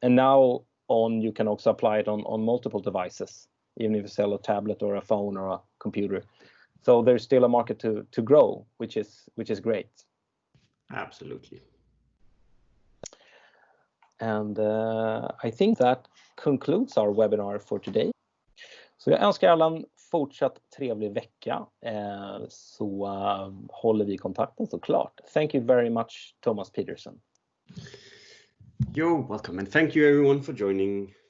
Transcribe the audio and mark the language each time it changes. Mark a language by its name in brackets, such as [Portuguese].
[English] And now on, you can also apply it on multiple devices, even if you sell a tablet or a phone or a computer. So there's still a market to grow, which is great. Absolutely. And I think that concludes our webinar for today. [Swedish] Så jag önskar alla en fortsatt trevlig vecka, så håller vi kontakten såklart. [English] Thank you very much, Thomas Peterson. You're welcome, and thank you everyone for joining.